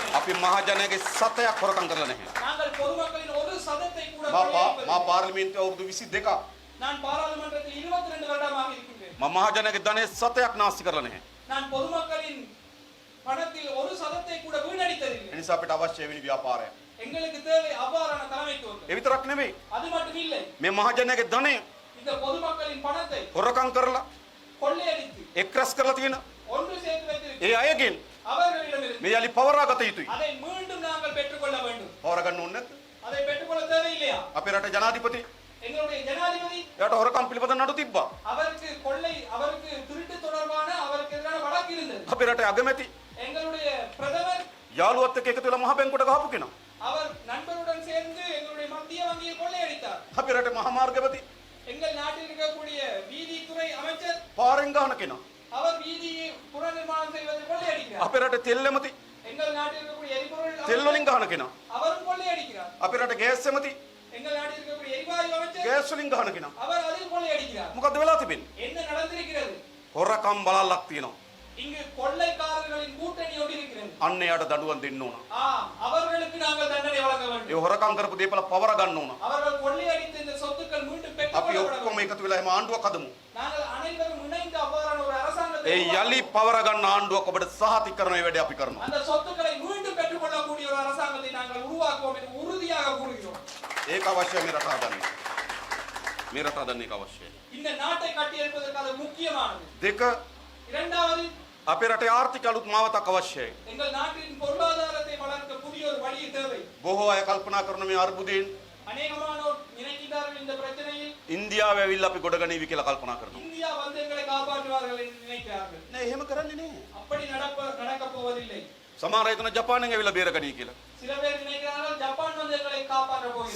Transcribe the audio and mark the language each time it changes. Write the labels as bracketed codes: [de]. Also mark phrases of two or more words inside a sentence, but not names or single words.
[si] අපි මහජනයාගේ සතයක් හොරකම් කරලා නැහැ. [ta] நாங்கள் பொதுமக்களின் ஒரு சதத்தை கூட [si] මා [ta] கொள்ளையடிப்பதில்லை. [si] පාර්ලිමේන්තුවේ අවුරුදු 22ක් [ta] நான் பாராளுமன்றத்தில் 22 வருடமாக இருக்கின்றேன். [si] මම මහජනයාගේ ධනෙ සතයක් නාස්ති කරලා නැහැ. [ta] நான் பொதுமக்களின் பணத்தில் ஒரு சதத்தை கூட வீணடித்ததில்லை. [si] ඒ නිසා අපිට අවශ්‍ය වෙනි ව්‍යාපාරය. [ta] எங்களுக்கு தேவை அவ்வாறான தலைமைத்துவம். [si] ඒ විතරක් නෙවෙයි. [ta] அது மட்டும் இல்லை, [si] මේ මහජනයාගේ ධනෙ [ta] இந்த பொதுமக்களின் பணத்தை [si] හොරකම් කරලා [ta] கொள்ளையடித்து [si] එක් රැස් කරලා තියෙන [ta] ஒன்று சேர்த்து வைத்திருக்க [si] ඒ අයගෙන් [ta] அவர்களிடமிருந்து [si] මේ යලි පවරා ගත යුතුයි. [ta] அதை மீண்டும் நாங்கள் பெற்றுக்கொள்ள வேண்டும். [si] පවර ගන්න ඕනේ නැද්ද? [ta] அதை பெற்றுக்கொள்ள தேவையில்லையா? [si] අපේ රටේ ජනාධිපති [ta] எங்களுடைய ஜனாதிபதி [si] එයාට හොරකම් පිළිබඳ නඩු තිබ්බා. [ta] அவருக்கு திருட்டு தொடர்பான அவருக்கு எதிரான வழக்கு இருந்தது. [si] අපේ රටේ අගමැති [ta] எங்களுடைய பிரதமர் [si] යාළුවත් එක්ක එකතු වෙලා මහ බැංකුවට ගහපු කෙනා. [ta] அவர் நண்பருடன் சேர்ந்து எங்களுடைய மத்திய வங்கியை கொள்ளையடித்தார். [si] අපේ රටේ මහා මාර්ගපති [ta] எங்கள் நாட்டில் இருக்கக்கூடிய வீதித்துறை அமைச்சர் [si] පාරෙන් ගහන කෙනා. [ta] அவர் வீதியை புனர்நிர்மாணம் செய்வதை கொள்ளையடிக்கிறார். [si] අපේ රටේ තෙල් ඇමති [ta] எங்கள் நாட்டில் இருக்கக்கூடிய எரிபொருள் [si] තෙල් [ta] அமைச்சர் [si] වලින් ගහන කෙනා. [ta] அவரும் கொள்ளையடிக்கிறார். [si] අපේ රටේ ගෑස් ඇමති [ta] எங்கள் நாட்டில் இருக்கக்கூடிய எரிவாயு அமைச்சர் [si] ගෑස් වලින් ගහන කෙනා. [ta] அவர் அதில் கொள்ளையடிக்கிறார். [si] මොකද්ද වෙලා තිබෙන්නේ? [ta] என்ன நடந்திருக்கிறது? [si] හොරකම් බලල්ලක් තියෙනවා. [ta] இங்கு கொள்ளைக்காரர்களின் கூட்டணி ஒன்று இருக்கிறது. [si] අන්න එයාට දඩුවම් දෙන්න ඕන. [ta] அவர்களுக்கு நாங்கள் தண்டனை வழங்க [si] ඒ [ta] வேண்டும். [si] හොරකම් කරපු දේපල පවර ගන්න ඕන. [ta] அவர்கள் கொள்ளையடித்த இந்த சொத்துக்கள் மீண்டும் [si] අපි [ta] பெற்றுக்கொள்ளப்பட [si] ඔක්කොම [ta] வேண்டும். [si] එකතු වෙලා එහෙම ආණ්ඩුවක් හදමු. [ta] நாங்கள் அனைவரும் இணைந்து அவ்வாறான ஒரு அரசாங்கத்தை [si] ඒ යලි පවර ගන්න ආණ්ඩුවක් ඔබට සහතික කරන මේ වැඩේ අපි කරනවා. [ta] அந்த சொத்துக்களை மீண்டும் பெற்றுக்கொள்ளக்கூடிய ஒரு அரசாங்கத்தை நாங்கள் உருவாக்குவோம் என்று உறுதியாக கூறுகிறோம். [si] ඒක අවශ්‍යයි මේ රට හදන්න. මේ රට හදන්න ඒක අවශ්‍යයි. [ta] இந்த நாட்டை கட்டியெழுப்பதற்கு அது முக்கியமானது. [si] දෙක [ta] இரண்டாவது, [si] අපේ රටේ ආර්ථික අලුත් මාවතක් අවශ්‍යයි. [ta] எங்கள் நாட்டின் பொருளாதாரத்தை வளர்க்க புதிய ஒரு வழி தேவை. [si] බොහෝ අය කල්පනා කරන මේ අර්බුදයෙන් [ta] அநேகமானோர் நினைக்கிறார்கள் இந்த பிரச்சனையில் [si] ඉන්දියාව ඇවිල්ලා අපි ගොඩගනීවි කියලා කල්පනා කරනවා. [ta] இந்தியா வந்து எங்களை காப்பாற்றுவார்கள் என்று நினைக்கிறார்கள். [si] නෑ එහෙම කරන්නේ නෑ. [ta] அப்படி நடக்கப் போவதில்லை. [si] සමහර අය හිතන ජපානයෙන් ඇවිල්ලා බේරගනී කියලා. [ta] சில பேர் நினைக்கிறார்கள் ஜப்பான் வந்து எங்களை காப்பாற்ற போகிறது.